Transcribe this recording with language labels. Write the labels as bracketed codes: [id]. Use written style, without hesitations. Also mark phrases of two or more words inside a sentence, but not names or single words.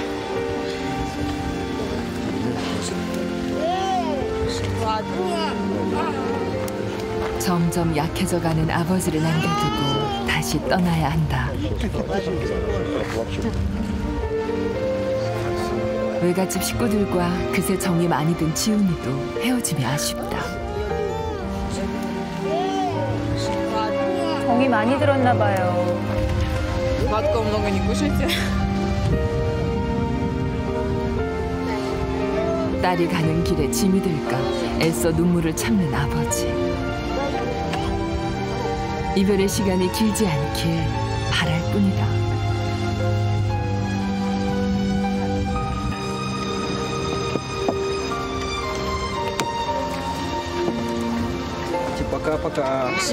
[ko] 점점 약해져가는 아버지를 남겨두고 다시 떠나야 한다. 외갓집 식구들과 그새 정이 많이 든 지훈이도 헤어짐이 아쉽다. 정이 많이 들었나 봐요. [ru] Матка много не кушайте. [ko] 딸이 가는 길에 짐이 들까 애써 눈물을 참는 아버지. 이별의 시간이 길지 않길 바랄 뿐이다. [ru] Пока-пока.